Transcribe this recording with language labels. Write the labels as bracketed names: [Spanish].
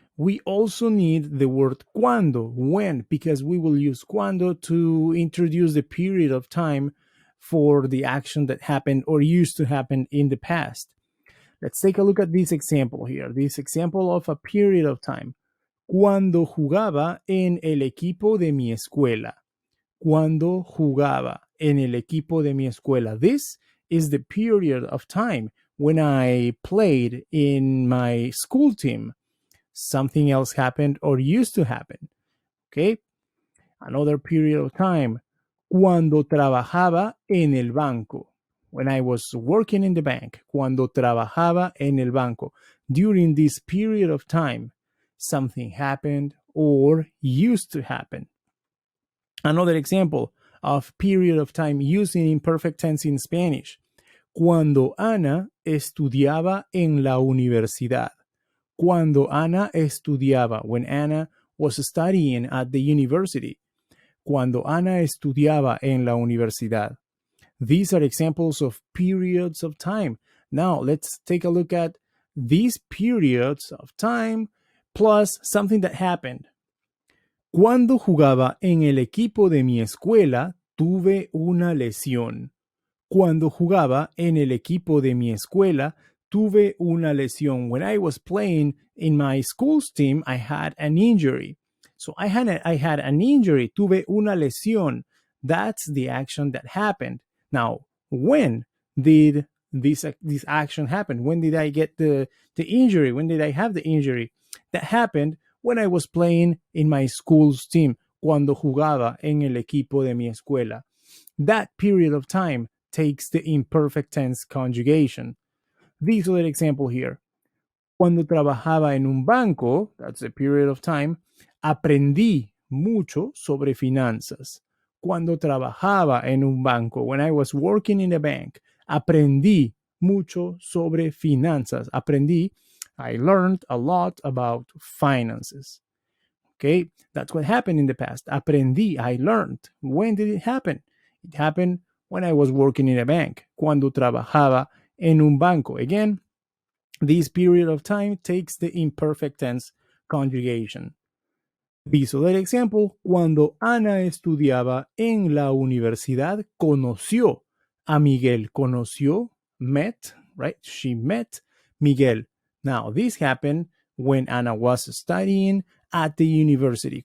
[English] We also need the word cuando, when, because we will use cuando to introduce the period of time for the action that happened or used to happen in the past. Let's take a look at this example here. This example of a period of time. [Spanish] Cuando jugaba en el equipo de mi escuela. Cuando jugaba en el equipo de mi escuela. [English] This is the period of time when I played in my school team. Something else happened or used to happen. Okay? Another period of time. [Spanish] Cuando trabajaba en el banco. [English] When I was working in the bank. [Spanish] Cuando trabajaba en el banco. [English] During this period of time, something happened or used to happen. Another example of period of time using imperfect tense in Spanish. [Spanish] Cuando Ana estudiaba en la universidad. [English] Cuando Ana estudiaba, when Anna was studying at the university. [Spanish] Cuando Ana estudiaba en la universidad. [English] These are examples of periods of time. Now, let's take a look at these periods of time plus something that happened. [Spanish] Cuando jugaba en el equipo de mi escuela, tuve una lesión. Cuando jugaba en el equipo de mi escuela, tuve una lesión. [English] When I was playing in my school's team, I had an injury. So I had an injury. Tuve una lesión. That's the action that happened. Now, when did this action happen? When did I get the injury? When did I have the injury? That happened when I was playing in my school's team. [Spanish] Cuando jugaba en el equipo de mi escuela. [English] That period of time takes the imperfect tense conjugation. This other example here. [Spanish] Cuando trabajaba en un banco, that's a period of time, aprendí mucho sobre finanzas. Cuando trabajaba en un banco, when I was working in a bank, aprendí mucho sobre finanzas. [English] Aprendí, I learned a lot about finances. Okay, that's what happened in the past. Aprendí, I learned. When did it happen? It happened when I was working in a bank. Cuando trabajaba en un banco. Again, this period of time takes the imperfect tense conjugation. [Spanish] This other example, cuando Ana estudiaba en la universidad, conoció a Miguel. [English] Conoció, met, right? She met Miguel. Now, this happened when Ana was studying at the university.